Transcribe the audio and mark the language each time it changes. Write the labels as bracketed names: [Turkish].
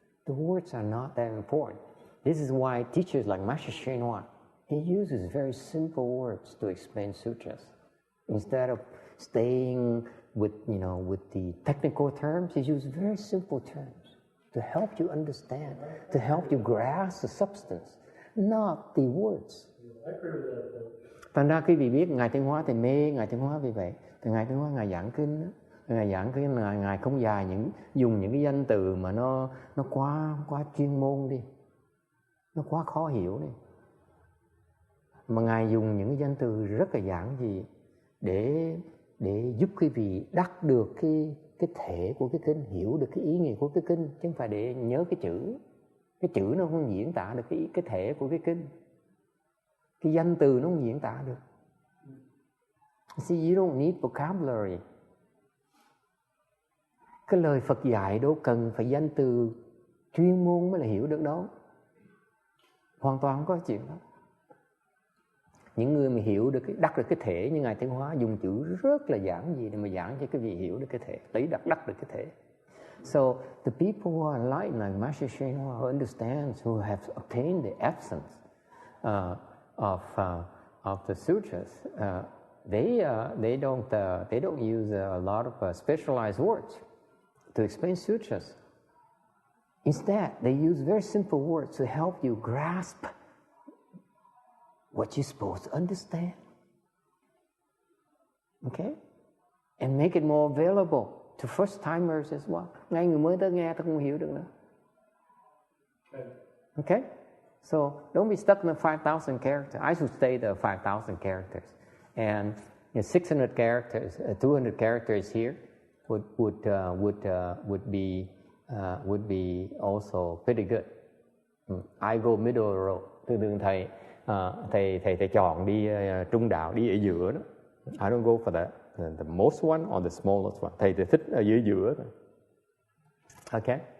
[English] The words are not that important. This is why teachers like Master Hsuan Hua, he uses very simple words to explain sutras. Instead of staying with the technical terms, he uses very simple terms to help you understand, to help you grasp the substance, not the words. [Vietnamese] Thành ra quý vị biết Ngài Thanh Hóa thì mê Ngài Thanh Hóa vì vậy. Thì Ngài Thanh Hóa Ngài giảng kinh, Ngài không dùng những cái danh từ mà nó quá chuyên môn đi, nó quá khó hiểu đi, mà Ngài dùng những cái danh từ rất là giản dị để giúp quý vị đắc được cái thể của cái kinh, hiểu được cái ý nghĩa của cái kinh, chứ không phải để nhớ cái chữ. Cái chữ nó không diễn tả được cái thể của cái kinh, cái danh từ nó không diễn tả được. [English] See, you don't need vocabulary. [Vietnamese] Cái lời Phật dạy đâu cần phải danh từ chuyên môn mới là hiểu được đâu. Hoàn toàn không có chuyện đó. Những người mà hiểu được đắc được cái thể như Ngài Thanh Hóa dùng chữ rất là giản dị để mà giảng cho quý vị hiểu được cái thể, lấy đắc được cái thể. [English] So the people who are enlightened, like Master Hsuan Hua, who understands, who have obtained the essence of the sutras, they don't use a lot of specialized words to explain sutras. Instead, they use very simple words to help you grasp what you're supposed to understand. Okay? And make it more available to first-timers as well. [Vietnamese] Ngay người mới tới nghe tôi không hiểu được nữa. [English] Okay? So don't be stuck in the 5,000 characters. I should stay the 5,000 characters. And 600 characters, 200 characters here would be also pretty good. I go middle road. [Vietnamese] Thường thầy chọn đi trung đạo, đi ở giữa đó. [English] I don't go for the most one or the smallest one. [Vietnamese] Thầy thích ở giữa đó. [English] Okay?